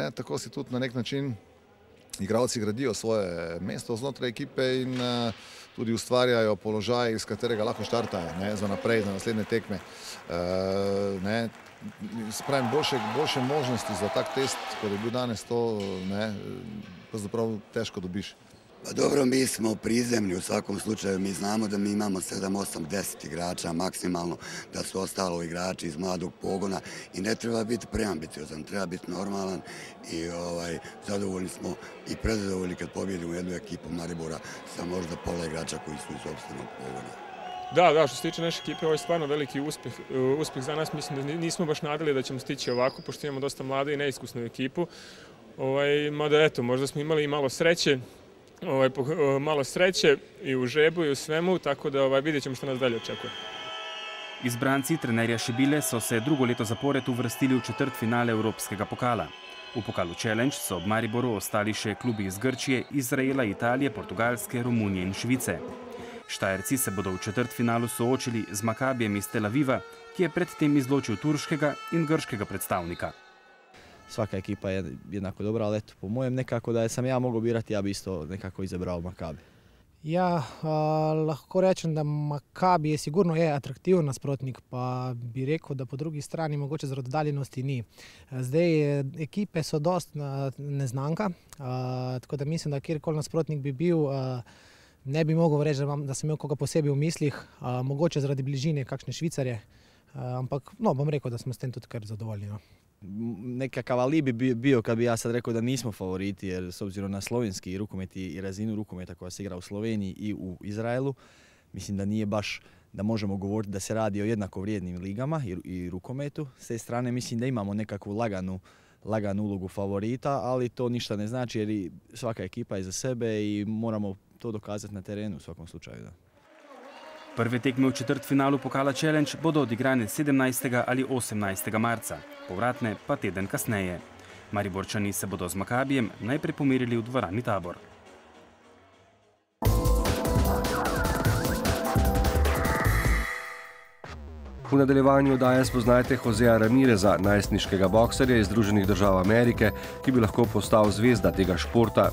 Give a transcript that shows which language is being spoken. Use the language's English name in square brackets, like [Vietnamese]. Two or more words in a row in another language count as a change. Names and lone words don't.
[Slovenian] Tako si tudi na nek način igralci gradijo svoje mesto znotraj ekipe in tudi ustvarjajo položaj, iz katerega lahko štartajo za naprej, za naslednje tekme. Spravim, boljše možnosti za tak test, kot je bil danes, to pravzaprav teško dobiš. [Bosnian] Pa dobro, mi smo prizemni u svakom slučaju, mi znamo da mi imamo 7, 8, 10 igrača maksimalno, da su ostalo igrači iz mladog pogona i ne treba biti preambiciozan, treba biti normalan i zadovoljni smo i prezadovoljni kad pobjedimo jednu ekipu Maribora sa možda pola igrača koji su iz opštvenog pogona. Da, što se tiče naše ekipe, ovo je stvarno veliki uspjeh za nas. Mislim da nismo baš nadali da ćemo stići ovako, pošto imamo dosta mlade i neiskusnu ekipu. Mada eto, možda smo imali i malo sreće i u žebu i u svemu, tako da vidjet ćemo što nas dalje očekuje. [Slovenian] Izbranci trenerja Šibile so se drugo leto zapored uvrstili v četrtfinale Evropskega pokala. V pokalu Challenge so ob Mariboru ostali še klubi iz Grčije, Izraela, Italije, Portugalske, Romunije in Švice. Štajerci se bodo v četrtfinalu soočili z Makabijem iz Tel Aviva, ki je predtem izločil turškega in grškega predstavnika. [Bosnian] Svaka ekipa je jednako dobra, ali eto, po mojem nekako da sam ja mogao birati, ja bi isto nekako izabrao Makabi. [Slovenian] Ja, lahko rečem, da Makabi je sigurno atraktiven nasprotnik, pa bi rekel, da po drugi strani mogoče zaradi oddaljenosti ni. Zdaj, ekipe so dosti neznanka, tako da mislim, da kjerkoli nasprotnik bi bil, ne bi mogel reči, da sem imel koga posebej v mislih, mogoče zaradi bližine kakšne Švicarje, ampak bom rekel, da smo s tem tudi kar zadovoljni. [Croatian] Nekakav alibi bi bio kad bi ja sad rekao da nismo favoriti, jer s obzirom na slovenski rukomet i razinu rukometa koja se igra u Sloveniji i u Izraelu, mislim da nije baš da možemo govoriti da se radi o jednako vrijednim ligama i rukometu. S te strane mislim da imamo nekakvu laganu ulogu favorita, ali to ništa ne znači jer svaka ekipa je za sebe i moramo to dokazati na terenu u svakom slučaju. Da. [Slovenian] Prve tekme v četrtfinalu Pokala Challenge bodo odigrane 17. ali 18. marca, povratne pa teden kasneje. Mariborčani se bodo z Makabijem najprej pomerili v dvorani Tabor. V nadaljevanju oddaje spoznajte Joseja Ramireza, najstniškega bokserja iz Združenih držav Amerike, ki bi lahko postal zvezda tega športa.